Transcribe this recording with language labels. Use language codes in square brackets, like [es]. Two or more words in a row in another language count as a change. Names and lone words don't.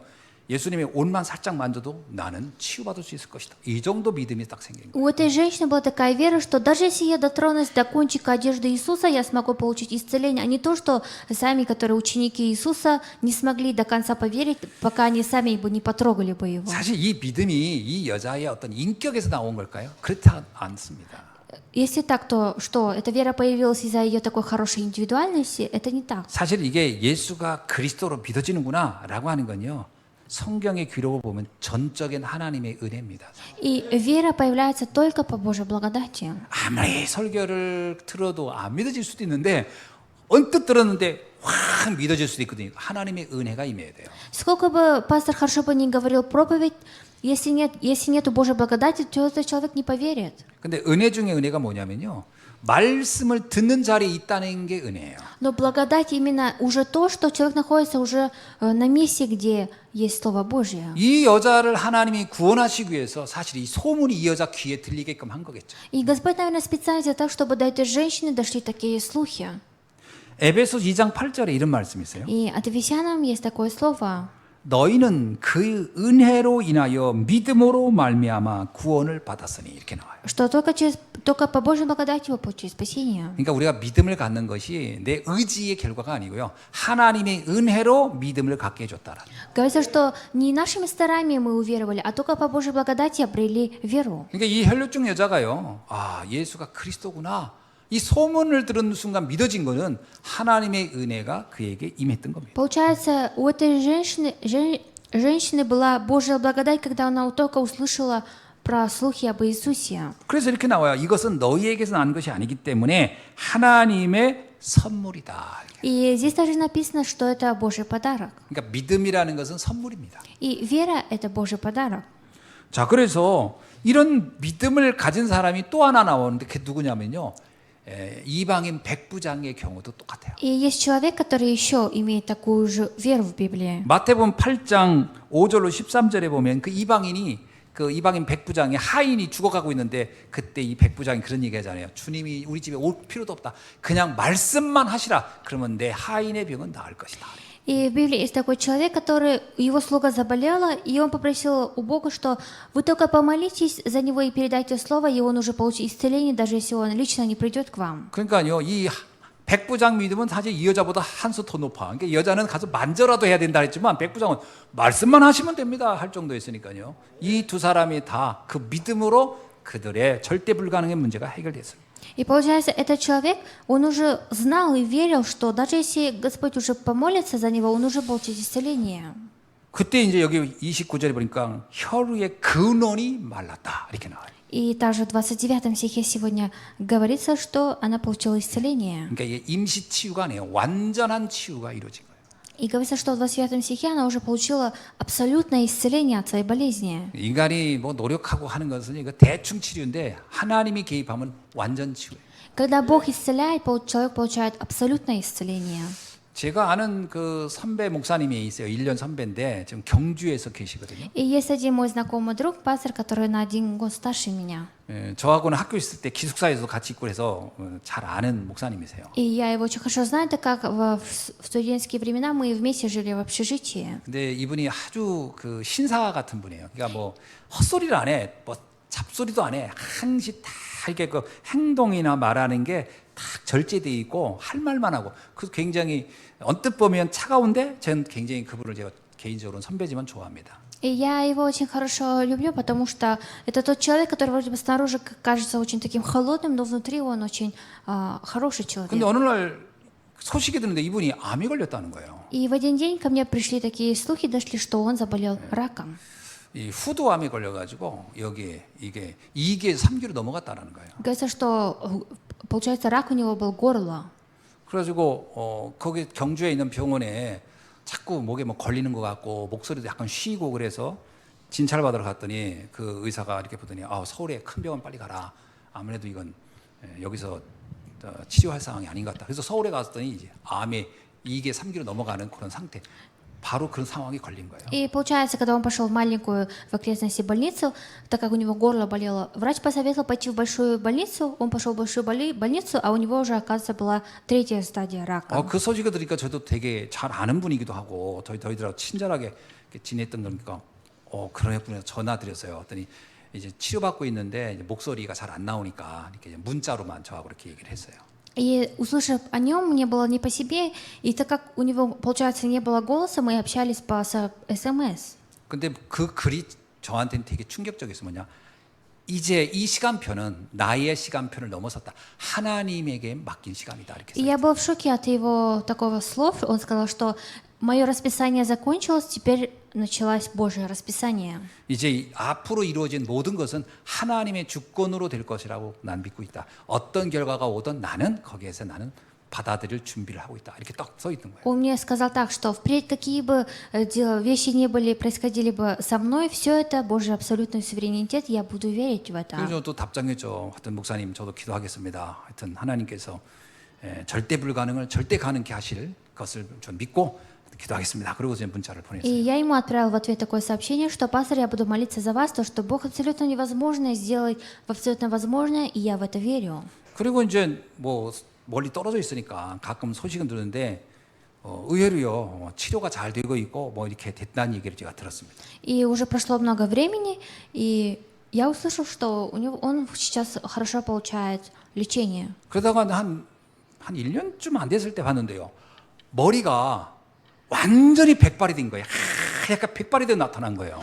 [ko] 예수님의 옷만 살짝 만져도 나는 치유받을 수 있을 것이다. 이 정도 믿음이 딱 생긴 거예요. [ru] У этой женщины была такая вера, что даже если я дотронусь до кончика одежды Иисуса, я смогу получить исцеление, а не то, что сами, которые ученики Иисуса, не смогли до конца поверить, пока они сами бы не потрогали бы Его. [ko] 사실 이 믿음이 이 여자의 어떤 인격에서 나온 걸까요? 그렇지 않습니다. [ru] Если так, то что? Эта вера появилась из-за ее такой хорошей индивидуальности? Это не так. [ko] 사실 이게 예수가 그리스도로 믿어지는구나라고 하는 건요. 성경의 기록을 보면 전적인 하나님의 은혜입니다. [ru] И вера появляется только по Божьей благодати. [ko] 아무리 설교를 들어도 안 믿어질 수도 있는데 언뜻 들었는데 확 믿어질 수도 있거든요. 하나님의 은혜가 임해야 돼요. [ru] Сколько бы пастор хорошо бы ни говорил проповедь, если нету Божьей благодати, то этот человек не поверит. [ko] 근데 은혜 중에 은혜가 뭐냐면요. 말씀을 듣는 자리에 있다는 게 은혜예요. [ru] Но благодать именно уже то, что человек находится уже на месте, где есть Слово Божье. [ko] 이 여자를 하나님이 구원하시기 위해서 사실 이 소문이 이 여자 귀에 들리게끔 한 거겠죠. [ru] И Господь, наверное, специально сделал так, чтобы до этой женщины дошли такие слухи. [ko] 에베소 2장 8절에 이런 말씀이 있어요. [ru] И от Ефесянам есть такое слово. [ko] 너희는 그 은혜로 인하여 믿음으로 말미암아 구원을 받았으니 이렇게 나와요. [ru] Что только по Божьей благодати вы получили спасение. [ko] 그러니까 우리가 믿음을 갖는 것이 내 의지의 결과가 아니고요. 하나님의 은혜로 믿음을 갖게 해줬다라. [ru] Говорится, что не нашими стараниями мы уверовали, а только по Божьей благодати обрели веру. [ko] 그러니까 이 혈류증 여자가요. 아, 예수가 그리스도구나. 이 소문을 들은 순간 믿어진 거는 하나님의 은혜가 그에게 임했던 겁니다. [ru] Получается, у этой женщины была Божья благодать, когда она только услышала про слухи об Иисусе. [ko] 그래서 이렇게 나와요. 이것은 너희에게서 난 것이 아니기 때문에 하나님의 선물이다. [ru] И здесь также написано, что это Божий подарок. [ko] 그러니까 믿음이라는 것은 선물입니다. [ru] И вера — это Божий подарок. [ko] 자, 그래서 이런 믿음을 가진 사람이 또 하나 나오는데 그게 누구냐면요. 이방인 백부장의 경우도 똑같아요. [ru] И есть человек, который еще имеет такую же веру в Библии. [ko] 마태복음 8장 5절로 13절에 보면 그 이방인 백부장의 하인이 죽어가고 있는데 그때 이 백부장이 그런 얘기 하잖아요. 주님이 우리 집에 올 필요도 없다. 그냥 말씀만 하시라. 그러면 내 하인의 병은 나을 것이다. [ru] И в Библии есть такой человек, который, его слуга заболела, и он попросил у Бога, что вы только помолитесь за него и передайте слово, и он уже получит исцеление, даже если он лично не придет к вам. [ko] 그러니까요, 이 백부장 믿음은 사실 이 여자보다 한 수 더 높아. 그러니까 이 여자는 가서 만져라도 해야 된다 했지만 백부장은 말씀만 하시면 됩니다 할 정도였으니까요. 이 두 사람이 다 그 믿음으로 그들의 절대 불가능의 문제가 해결됐습니다. [ru] И получается, этот человек, он уже знал и верил, что даже если Господь уже помолится за него, он уже получит исцеление. [ko] 그때 이제 여기 29절에 보니까 혈루의 근원이 말랐다 이렇게 나와요. [ru] И также в 29 стихе сегодня говорится, что она получила исцеление. [ko] 그러니까 이게 임시 치유가 아니에요. 완전한 치유가 이루어진 거예요. [ru] И говорится, что в 29 стихе она уже получила абсолютное исцеление от своей болезни. [ko] 인간이 뭐 노력하고 하는 것은 이거 대충 치료인데 하나님이 개입하면 완전 치유예요. [ru] Когда Бог исцеляет, человек получает абсолютное исцеление. [ko] 제가 아는 그 선배 목사님이 있어요. 1년 선배인데 지금 경주에서 계시거든요. [ru] И есть один мой знакомый друг, пастор, который на 1 год старше меня. [ko] 저하고는 학교 있을 때 기숙사에서 같이 있고 그래서 잘 아는 목사님이세요. [ru] И я его очень хорошо знаю, так как в студенческие времена мы вместе жили в общежитии. [ko] 근데 이분이 아주 그 신사 같은 분이에요. 그러니까 뭐 헛소리를 안 해. 뭐 잡소리도 안 해. 항시 다 이렇게 그 행동이나 말하는 게 다 절제돼 있고 할 말만 하고. 그래서 굉장히 언뜻 보면 차가운데 저는 굉장히 그분을 제가 개인적으로는 선배지만 좋아합니다. [ru] И я его очень хорошо люблю, потому что это тот человек, который вроде бы снаружи кажется очень таким холодным, но внутри он очень хороший человек. [ko] 근데 어느 날 소식이 드는데 이분이 암이 걸렸다는 거예요. [ru] И в один день ко мне пришли такие слухи, дошли, что он заболел раком. [ko] 이 후두암이 걸려가지고 여기 이게 2개, 3개로 넘어갔다는 거예요. [ru] Говорится, что получается рак у него был горло. [ko] 그래가지고 거기 경주에 있는 병원에 자꾸 목에 뭐 걸리는 것 같고 목소리도 약간 쉬고 그래서 진찰 받으러 갔더니 그 의사가 이렇게 보더니 서울에 큰 병원 빨리 가라. 아무래도 이건 여기서 치료할 상황이 아닌 것 같다. 그래서 서울에 갔더니 이제 암에 2개, 3개로 넘어가는 그런 상태. 바로 그런 상황이 걸린 거예요. [ru] И получается, когда он пошел в маленькую в окрестности больницу, так как у него горло болело, врач посоветовал пойти в большую больницу, он пошел в большую больницу, а у него уже, оказывается, была 3-я стадия рака. [ko] 그 소식을 들으니까 저도 되게 잘 아는 분이기도 하고 저희들하고 친절하게 지냈던 거니까 그러군요. 전화 드렸어요. 그랬더니 이제 치료받고 있는데 이제 목소리가 잘 안 나오니까 이렇게 문자로만 저하고 이렇게 얘기를 했어요. [ru] И услышав о нем, мне было не по себе, и так как у него, получается, не было голоса, мы общались по СМС. [ko] 근데 그 글이 저한테는 되게 충격적이었어요. 뭐냐? 이제 이 시간표는 나의 시간표를 넘어섰다. 하나님에게 맡긴 시간이다. 이렇게 [ru] И [ko] 써요. [ru] я была в шоке от его такого слов. Он сказал, что мое расписание закончилось, теперь началось Божье расписание. [ko] 이제 앞으로 이루어진 모든 것은 하나님의 주권으로 될 것이라고 난 믿고 있다. 어떤 결과가 오든 나는 거기에서 나는 받아들일 준비를 하고 있다. 이렇게 딱 써 있는 거예요. [ru] Он мне сказал так, что впредь какие бы вещи не были, происходили бы со мной, все это Божий абсолютный суверенитет, я буду верить в это. [ko] 그래서 또 답장했죠. 하여튼 목사님 저도 기도하겠습니다. 하여튼 하나님께서 절대 불가능을 절대 가능케 하실 것을 좀 믿고 기도하겠습니다. 그리고 이제 문자를 [ru] И [ko] 보냈어요. [ru] я ему отправил в ответ такое сообщение, что пастор, я буду молиться за вас, то, что Бог абсолютно невозможное сделает в абсолютно возможное, и я в это верю. [ko] 그리고 이제 뭐 멀리 떨어져 있으니까 가끔 소식은 들었는데 의외로요 치료가 잘 되고 있고 뭐 이렇게 됐다는 얘기를 제가 들었습니다. [ru] И уже прошло много времени, и я услышал, что он сейчас хорошо получает лечение. [ko] 그러다가 한 1년쯤 안 됐을 때 봤는데요. 머리가 완전히 백발이 된 거예요. 약간 백발이 돼 나타난 거예요.